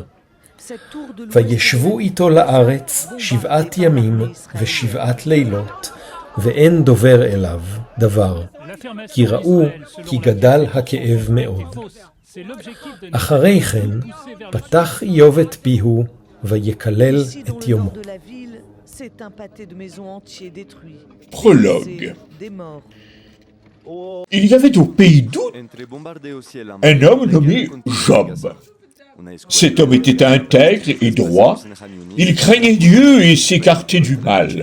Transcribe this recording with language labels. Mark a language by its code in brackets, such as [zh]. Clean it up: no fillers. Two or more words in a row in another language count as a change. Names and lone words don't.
[he] וישבו איתו לארץ 7 ימים ו7 לילות, ואין דובר אליו דבר, כי ראו כי גדל הכאב מאוד. אחרי כן פתח איוב את פיהו, ויקלל את יומו. [fr] Prologue. Il y avait au pays d'Out un homme nommé Job. Cet homme était intègre et droit, il craignait Dieu et s'écartait du mal.